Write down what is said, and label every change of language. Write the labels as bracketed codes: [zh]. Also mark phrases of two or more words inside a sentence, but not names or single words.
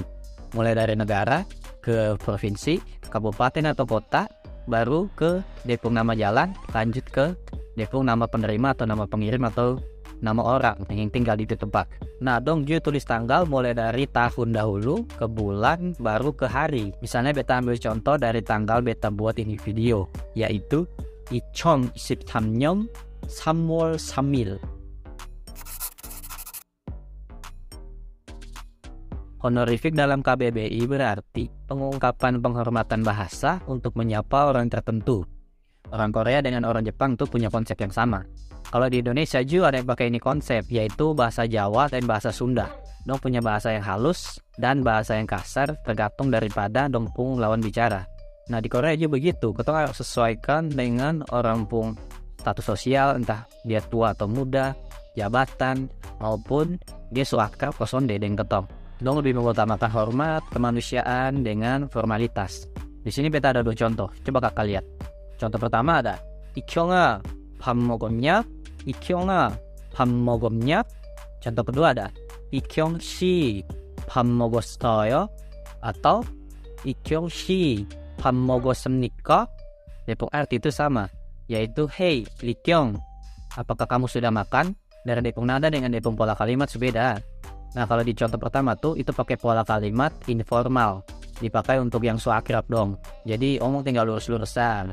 [abs] Mulai dari negara ke provinsi, kabupaten atau kota, baru ke nama jalan, lanjut ke nama penerima atau nama pengirim atau nama orang yang tinggal di itu tempat. Nah, tulis tanggal mulai dari tahun dahulu ke bulan, baru ke hari. Misalnya beta ambil contoh dari tanggal beta buat ini video, yaitu [ko] 2023년 3월 3일. [abs] Honorific dalam KBBI berarti pengungkapan penghormatan bahasa untuk menyapa orang tertentu. Orang Korea dengan orang Jepang tuh punya konsep yang sama. Kalau di Indonesia juga ada yang pakai ini konsep, yaitu bahasa Jawa dan bahasa Sunda. Punya bahasa yang halus dan bahasa yang kasar tergantung daripada pung lawan bicara. Nah, di Korea juga begitu. Kita harus sesuaikan dengan orang pung status sosial, entah dia tua atau muda, jabatan, maupun dia suakrab kosonde dengan ketong. Lebih mengutamakan hormat, kemanusiaan dengan formalitas. Di sini beta ada 2 contoh. Coba kakak lihat. Contoh pertama ada [ko] 이경아 밥 먹었냐? 이경아 밥 먹었냐? [abs] Contoh kedua ada [ko] 이경씨 밥 먹었어요? Atau 이경씨 밥 먹었습니까? [abs] Arti itu sama, yaitu hey Likyong, apakah kamu sudah makan? Dari nada dengan pola kalimat berbeda. Nah, kalau di contoh pertama tuh itu pakai pola kalimat informal, dipakai untuk yang so akrab dong. Jadi omong tinggal lurus-lurusan.